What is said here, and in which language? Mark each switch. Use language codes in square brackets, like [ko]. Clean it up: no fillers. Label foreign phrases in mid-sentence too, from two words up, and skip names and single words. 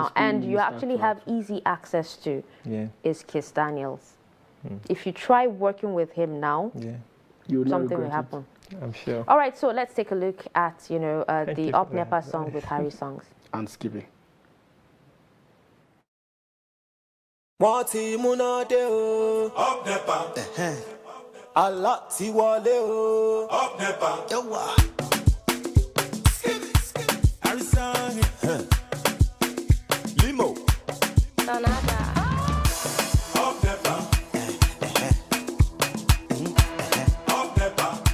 [en] now, and you actually have easy access to is Kizz Daniels. If you try working with him now, something will happen. I'm sure. All right, so let's take a look at the Up Nepa song with Harry Songs and Skippy. Up Nepa. [yo] A lot ti wọlé o. Up Nepa. [en] Harry Song. Leemo. Sonata. Up Nepa. Up Nepa.